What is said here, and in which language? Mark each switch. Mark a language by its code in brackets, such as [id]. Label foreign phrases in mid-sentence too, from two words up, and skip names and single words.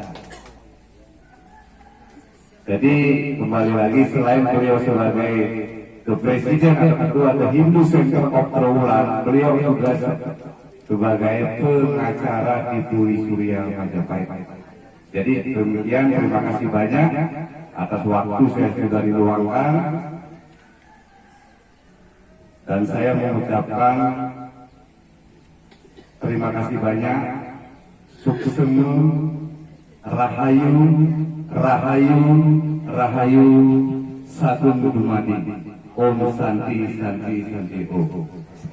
[id] Jadi kembali lagi, selain beliau sebagai the Presiden atau ketua The Hindu Center of Rowland, beliau juga sebagai pengacara di Puri Surya Majapahit. Jadi demikian, terima kasih banyak atas waktu saya sudah diluangkan, dan saya mengucapkan terima kasih banyak. [ban] Suksenu, Rahayu, Rahayu, Rahayu, Satu Dumadi. [sa] Om Santi Santi Santi Om.